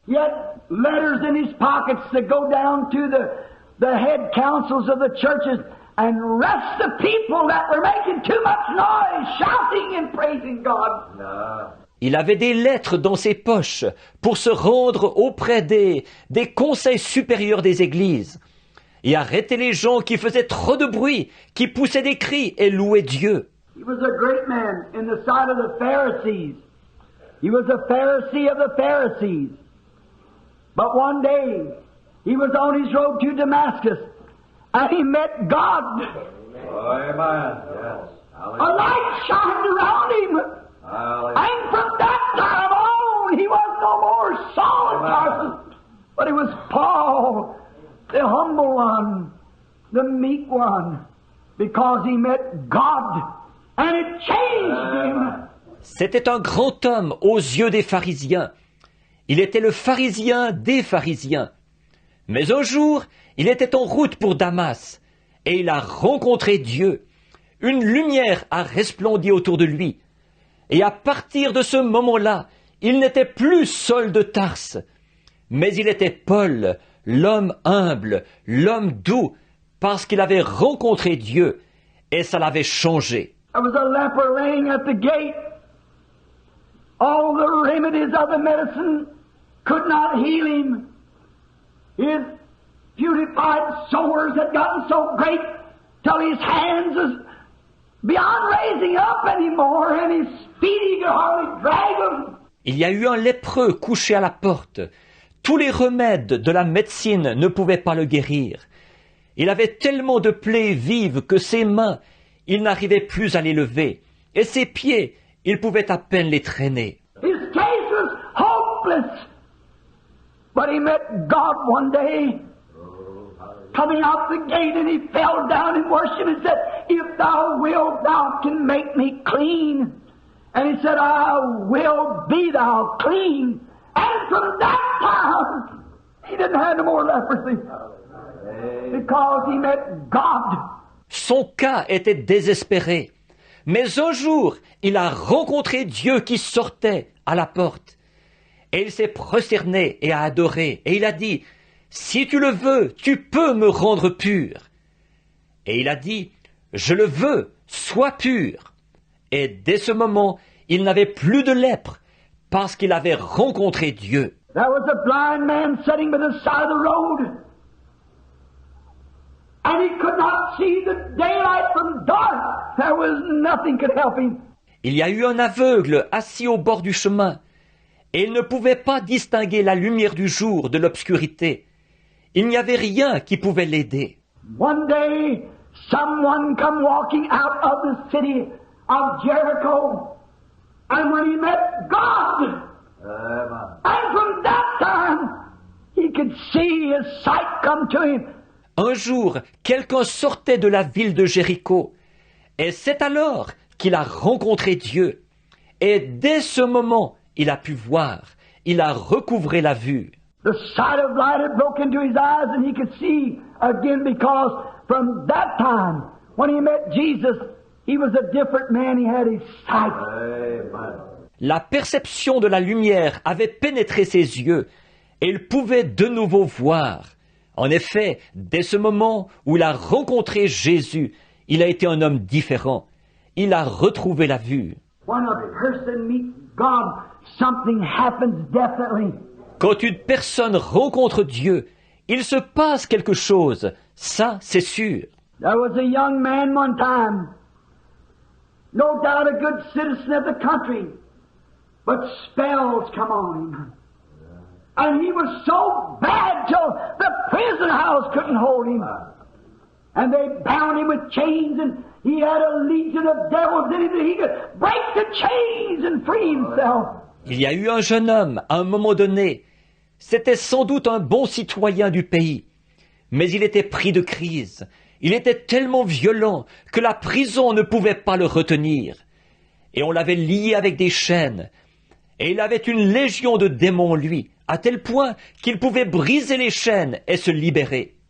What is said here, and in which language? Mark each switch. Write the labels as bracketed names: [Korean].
[English] He had letters in his pockets to go down to the head councils of the churches and arrest the people that were making too much noise, shouting and praising God. [French] Il avait des lettres dans ses poches pour se rendre auprès des conseils supérieurs des églises et arrêter les gens qui faisaient trop de bruit, qui poussaient des cris et louaient Dieu. [English] He was a great man in the sight of the Pharisees. He was a Pharisee of the Pharisees. But one day, he was on his road to Damascus, and he met God. Amen. Yes. A light shined around him. And from that time on, he was no more Saul of Tarsus, but he was Paul, the humble one, the meek one, because he met God, and it changed him. [French] C'était un grand homme aux yeux des pharisiens. Il était le pharisien des pharisiens. Mais un jour, il était en route pour Damas, et il a rencontré Dieu. Une lumière a resplendi autour de lui. Et à partir de ce moment-là, il n'était plus Saul de Tarse, mais il était Paul, l'homme humble, l'homme doux, parce qu'il avait rencontré Dieu, et ça l'avait changé. [English] There was a leper laying at the gate. All the remedies of the medicine could not heal him. His putrefied sores had gotten so great till his hands was beyond raising up anymore, and his feet he could hardly drag them. [French] Il y a eu un lépreux couché à la porte. Tous les remèdes de la médecine ne pouvaient pas le guérir. Il avait tellement de plaies vives que ses mains, il n'arrivait plus à les lever, et ses pieds, il pouvait à peine les traîner. [English] His case was hopeless. But he met God one day, coming out the gate, and he fell down and worshipped and said, "If thou wilt, thou can make me clean." And he said, I will be thou clean. And from that time, he didn't have no more leprosy. Because he met God. [French] Son cas était désespéré. Mais un jour, il a rencontré Dieu qui sortait à la porte. Et il s'est prosterné et a adoré. Et il a dit, « Si tu le veux, tu peux me rendre pur. » Et il a dit, « Je le veux, sois pur. » Et dès ce moment, il n'avait plus de lèpre parce qu'il avait rencontré Dieu. [English] There was a blind man sitting by the side of the road. And he could not see the daylight from dark. There was nothing could help him. [French] Il y a eu un aveugle assis au bord du chemin, et il ne pouvait pas distinguer la lumière du jour de l'obscurité. Il n'y avait rien qui pouvait l'aider. [English] One day, someone come walking out of the city of Jericho, and when he met God, and from that time, he could see his sight come to him. [French] Un jour, quelqu'un sortait de la ville de Jéricho, et c'est alors qu'il a rencontré Dieu. Et dès ce moment, il a pu voir, il a recouvré la vue. [English] The sight of light had broken into his eyes, and he could see again, because from that time, when he met Jesus, he was a different man. He had his sight. [French] La perception de la lumière avait pénétré ses yeux, et il pouvait de nouveau voir. En effet, dès ce moment où il a rencontré Jésus, il a été un homme différent. Il a retrouvé la vue. [English] When a person meets God, something happens definitely. [French] Quand une personne rencontre Dieu, il se passe quelque chose. Ça, c'est sûr. [English] There was a young man one time, no doubt a good citizen of the country, but spells come on him. And he was so bad till the prison house couldn't hold him. And they bound him with chains, and he had a legion of devils in him that he could break the chains and free himself. [French] Il y a eu un jeune homme, à un moment donné. C'était sans doute un bon citoyen du pays. Mais il était pris de crise. Il était tellement violent que la prison ne pouvait pas le retenir. Et on l'avait lié avec des chaînes. Et il avait une légion de démons en lui, à tel point qu'il pouvait briser les chaînes et se libérer.